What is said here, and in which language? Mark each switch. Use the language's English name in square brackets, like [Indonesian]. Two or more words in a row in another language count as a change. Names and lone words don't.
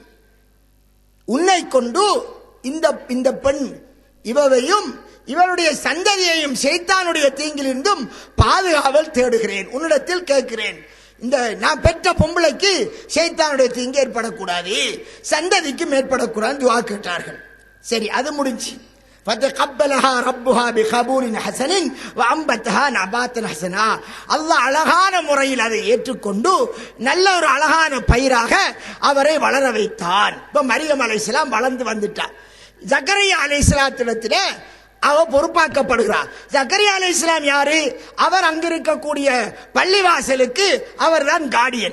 [Tamil] உன்னை கொண்டு இந்த பெண் இவளையும் இவருடைய சந்ததியையும் ஷைத்தானுடைய தீங்கிலிருந்தும் பாதுகாவல் தேடுகிறேன், உன்னிடத்தில் கேட்கிறேன். இந்த நான் பெற்ற பொம்பளைக்கு ஷைத்தானுடைய தீங்கு ஏற்படக்கூடாது, சந்ததிக்கும் ஏற்படக்கூடாது துஆ கேட்டார்கள். சரி, அது முடிஞ்சு. [Arabic] فَتَقَبَّلَهَا رَبُّهَا بِقَبُولٍ حَسَنٍ وَأَنبَتَهَا نَبَاتًا حَسَنًا. [Tamil] அல்லாஹ் அழகான முறையில் அதை ஏற்றுக்கொண்டு நல்ல ஒரு அழகான பயிராக அவரை வளர வைத்தான். இப்ப மரியம் அலைஹிஸ்ஸலாம் வளர்ந்து வந்துட்டார். ஜக்கரியா அலைஹிஸ்ஸலாத்திடத்திலே அவ பொறுப்பாக்கப்படுகிறார். ஜக்கரியா அலைஹிஸ்ஸலாம் யாரு? அவர் அங்கிருக்கக்கூடிய பள்ளிவாசலுக்கு அவர் தான் கார்டியன்.